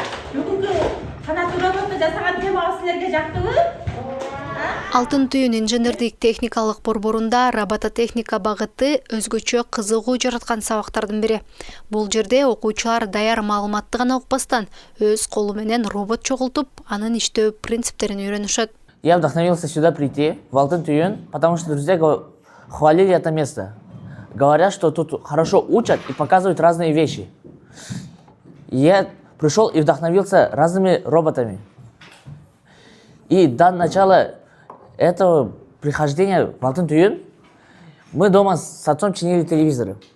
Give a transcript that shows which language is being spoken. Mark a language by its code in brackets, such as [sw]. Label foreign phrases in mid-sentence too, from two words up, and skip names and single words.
[ky] Бүгүнкү канаттуу роботту жасаган темабыз силерге жактыбы? Алтын түйүн инженердик техникалык борборунда робототехника багыты өзгөчө кызыгуу жараткан сабактардын бири. Бул жерде окуучулар даяр маалыматты гана укпастан, өз колу менен робот чогултуп, анын иштөө принциптерин үйрөнүшөт. [ru] Я вдохновился сюда прийти, в Алтын түйүн, потому что друзья хвалили это место. Говорят, что тут хорошо учат и показывают разные вещи. Я пришел и вдохновился разными роботами. И до начала этого прихождения в Алтын түйүн мы дома с отцом чинили телевизоры.